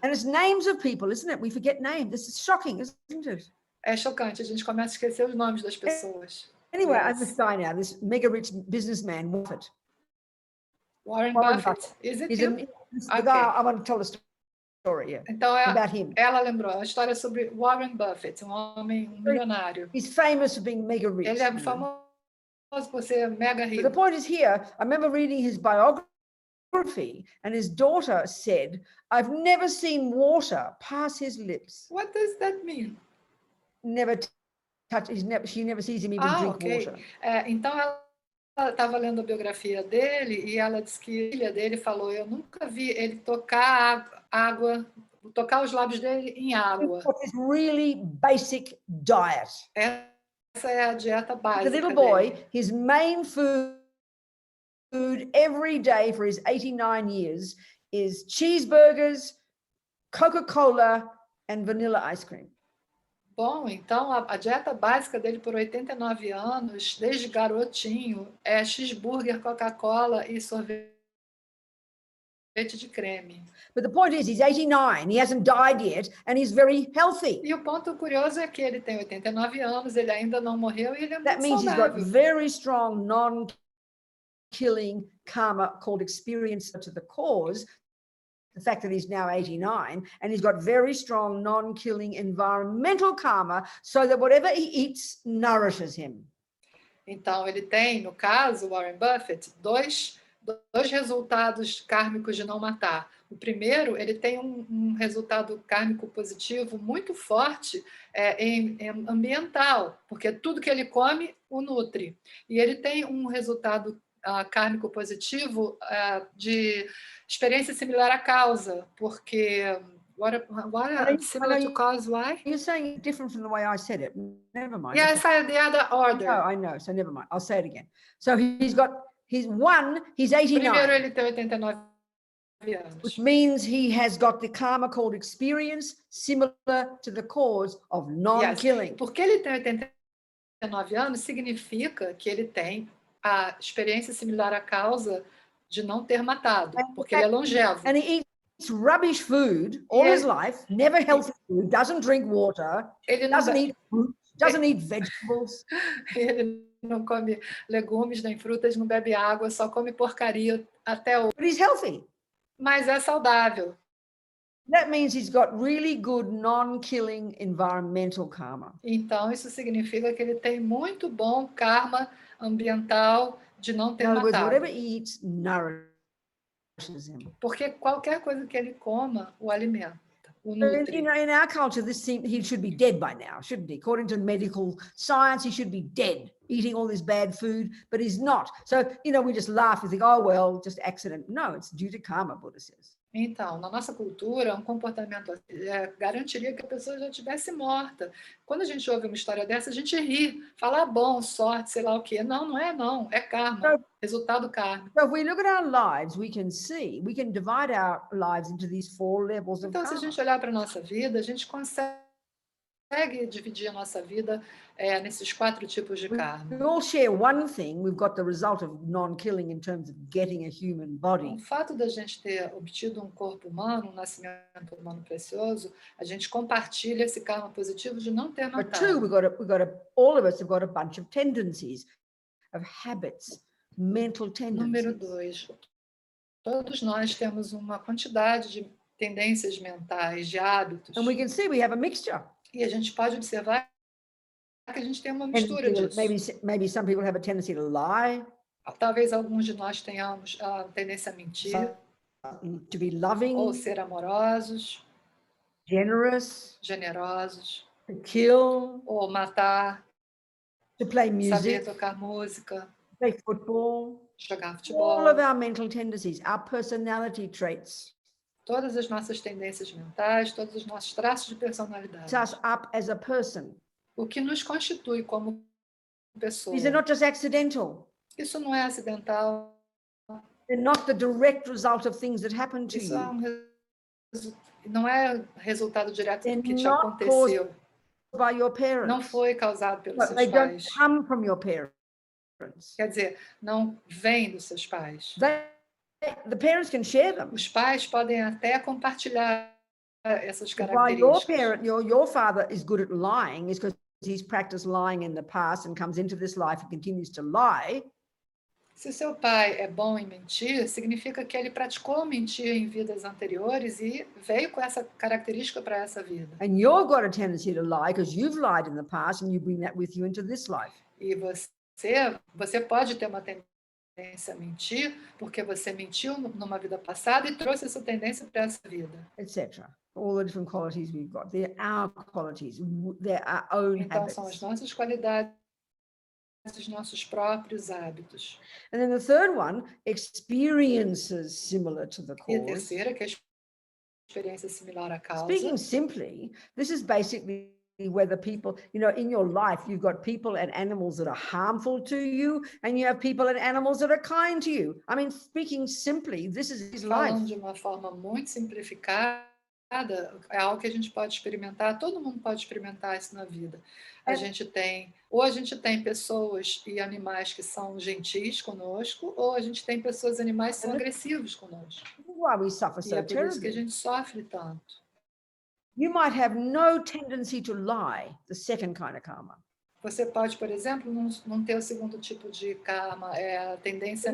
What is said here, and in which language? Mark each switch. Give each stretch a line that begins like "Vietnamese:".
English: And it's names of people, isn't it? We forget names. This is shocking, isn't it?
Portuguese: É chocante, a gente começa a esquecer os nomes das pessoas.
English: Anyway, this guy now, this mega rich businessman, Buffett. Warren Buffett. Is it him? The guy I want to tell a story
Portuguese: Então,
English: about him.
Portuguese: ela lembrou a história sobre Warren Buffett, um homem milionário.
English: He's famous for being mega rich.
Portuguese: Ele é famoso por ser mega rico.
English: But the point is here, I remember reading his biography, and his daughter said, I've never seen water pass his lips. What does that mean? Never touch, she never sees him even drink water.
Portuguese: Então ela estava lendo a biografia dele e ela disse que a filha dele falou, eu nunca vi ele tocar água, tocar os lábios dele em água.
English: It's really basic diet.
Portuguese: Essa é a dieta básica.
English: The little boy,
Portuguese: dele.
English: his main food every day for his 89 years is cheeseburgers, Coca-Cola and vanilla ice cream.
Portuguese: Bom, então a dieta básica dele por 89 anos, desde garotinho, é cheeseburger, Coca-Cola e sorvete de creme.
English: But the point is, he's 89, he hasn't died yet, and he's very healthy.
Portuguese: E o ponto curioso é que ele tem 89 anos, ele ainda não morreu e ele é
English: That
Portuguese: muito
English: means
Portuguese: saudável.
English: he's got very strong non-killing karma called experience to the cause, the fact that he's now 89, and he's got very strong non-killing environmental karma, so that whatever he eats nourishes him.
Portuguese: Então, ele tem, no caso, Warren Buffett, dois resultados kármicos de não matar. O primeiro, ele tem um resultado kármico positivo muito forte em ambiental, porque tudo que ele come o nutre. E ele tem um resultado kármico positivo de experiência similar à causa, porque
English: what similar to cause, why? You're saying it different from the way I said it. Never mind. Yes, I the other order. No, I know, so never mind. I'll say it again. So he's 89.
Portuguese: Primeiro ele tem 89 anos.
English: Which means he has got the karma called experience similar to the cause of non-killing. Yes.
Portuguese: Porque ele tem 89 anos significa que ele tem a experiência similar à causa de não ter matado, porque ele é longevo.
English: And he eats rubbish food all his life, never healthy food, doesn't drink water, doesn't eat fruit, doesn't eat vegetables.
Portuguese: Ele não come legumes nem frutas, não bebe água, só come porcaria até hoje.
English: But he's healthy.
Portuguese: Mas é saudável.
English: That means he's got really good non-killing environmental karma.
Portuguese: Então isso significa que ele tem muito bom karma ambiental de não ter matado.
English: Whatever he eats nourishes him.
Portuguese: Porque qualquer coisa que ele coma, o alimenta, o nutre.
English: In our culture, he should be dead by now, shouldn't he? According to medical science, he should be dead, eating all this bad food, but he's not. So, we just laugh and think, oh, well, just accident. No, it's due to karma, Buddha says.
Portuguese: Então, na nossa cultura, um comportamento garantiria que a pessoa já estivesse morta. Quando a gente ouve uma história dessa, a gente ri, fala bom, sorte, sei lá o quê. Não, não, é karma, resultado kármico.
English: So if we look at our lives, we can divide our lives into these 4 levels of
Portuguese: karma. Então, se a gente olhar para a nossa vida, a gente consegue dividir a nossa vida nesses 4 tipos de karma.
English: We all share one thing. We've got the result of non-killing in terms of getting a human body.
Portuguese: O fato da gente ter obtido um corpo humano, um nascimento humano precioso, a gente compartilha esse karma positivo de não ter matado.
English: But 2, all of us have got a bunch of tendencies, of habits, mental tendencies.
Portuguese: Número 2, todos nós temos uma quantidade de tendências mentais, de hábitos.
English: And we can see we have a mixture.
Portuguese: E a gente pode observar que a gente tem uma mistura disso.
English: Maybe some people have a tendency to lie.
Portuguese: Talvez alguns de nós tenhamos a tendência a mentir.
English: To be loving.
Portuguese: Ou ser amorosos. Generosos.
English: To kill.
Portuguese: Ou matar.
English: To play music.
Portuguese: Saber tocar música.
English: Play football.
Portuguese: Jogar futebol.
English: All of our mental tendencies, our personality traits.
Portuguese: Todas as nossas tendências mentais, todos os nossos traços de personalidade.
English: Us up as a person.
Portuguese: O que nos constitui como pessoa.
English: These are not just accidental.
Portuguese: Isso não é acidental.
English: They're not the direct result of things that happen to
Portuguese: Isso
English: you.
Portuguese: Não é resultado direto do que te aconteceu.
English: By your parents.
Portuguese: Não foi causado pelos seus
English: they
Portuguese: pais.
English: Don't come from your parents.
Portuguese: Quer dizer, não vem dos seus pais.
English: The parents can share them.
Portuguese: Os pais podem até compartilhar essas características.
English: Your father is good at lying is because he's practiced lying in the past and comes into this life and continues to lie.
Portuguese: Se seu pai é bom em mentir, significa que ele praticou mentir em vidas anteriores e veio com essa característica para essa vida.
English: And you've got a tendency to lie because you've lied in the past and you bring that with you into this life.
Portuguese: E você pode ter uma tendência a mentir porque você mentiu numa vida passada e trouxe essa tendência para essa vida.
English: Etc. All the different qualities we've got. They're our qualities. They're our own
Portuguese: Então,
English: habits.
Portuguese: são as nossas qualidades, os nossos próprios hábitos.
English: And then the third one, experiences similar to the
Portuguese: E a
English: cause.
Portuguese: terceira, que é a experiência similar à causa.
English: Speaking simply, this is basically whether people, in your life, you've got people and animals that are harmful to you, and you have people and animals that are kind to you. I mean, speaking simply, this is his life.
Portuguese: Falando de uma forma muito simplificada, é algo que a gente pode experimentar, todo mundo pode experimentar isso na vida. A gente tem pessoas e animais que são gentis conosco, ou a gente tem pessoas e animais que são agressivos conosco.
English: Why we suffer so
Portuguese: E é por isso que a
English: terribly.
Portuguese: gente sofre tanto.
English: You might have no tendency to lie, the second kind of karma.
Portuguese: Você pode, por exemplo, não ter o segundo tipo de karma, é a tendência a